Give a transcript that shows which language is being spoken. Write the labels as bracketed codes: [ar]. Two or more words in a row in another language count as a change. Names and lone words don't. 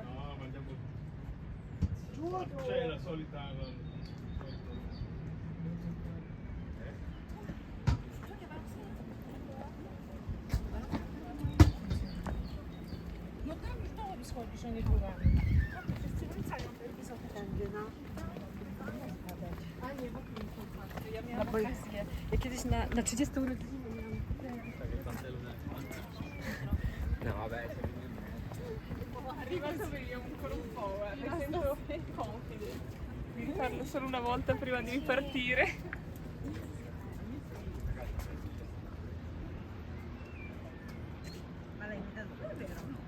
[it] No, ma andiamo. Giuro. C'è la solita. [pl] No tam już dołem schodzisz, a nie górami. Wszędzie, no. A nie, w ogóle. Ja miałam okazję. Ja kiedyś na 30 urodziny miałam No, [it] vabbè. Arriva a sapere ancora un po', mi sento confident di rifarlo solo una volta prima di ripartire. Ma lei mi dà vero?